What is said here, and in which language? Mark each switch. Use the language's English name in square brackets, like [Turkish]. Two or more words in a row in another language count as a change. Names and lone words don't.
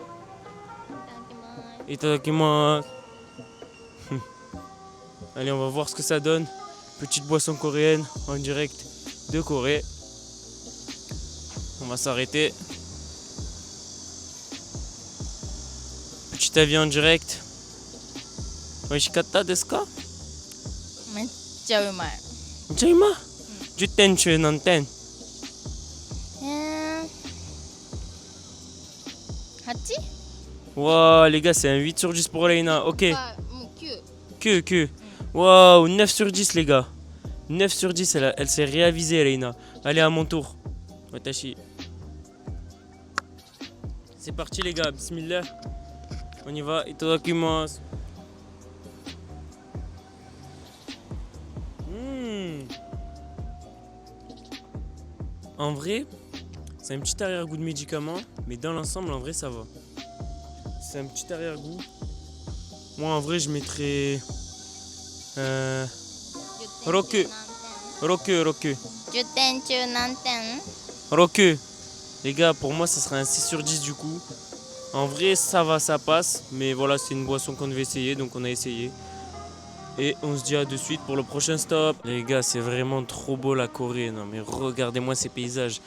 [French] Itadakimasu. Allez, on va voir ce que ça donne. Petite boisson coréenne en direct de Corée. On va s'arrêter. Petit avis en direct. [Japanese] 美味しかったですか? めっちゃうまい。 Jaima 10点中何点 8? [French] Waouh les gars, c'est un 8 sur 10 pour Reina. Ok, [Japanese] もう9。 [French] que. Waouh, 9 sur 10 les gars. 9 sur 10, elle s'est réavisée Reina. Allez, à mon tour. Watashi. C'est parti les gars, bismillah. On y va, itadakimasu. En vrai, c'est un petit arrière-goût de médicament, mais dans l'ensemble, en vrai, ça va. C'est un petit arrière-goût. Moi, en vrai, je mettrais... Roku. Roku. [Japanese] 10点中何点？ Roku. [French] Les gars, pour moi, ça serait un 6 sur 10 du coup. En vrai, ça va, ça passe. Mais voilà, c'est une boisson qu'on devait essayer, donc on a essayé. Et on se dit à de suite pour le prochain stop. Les gars, c'est vraiment trop beau la Corée. Non mais regardez-moi ces paysages.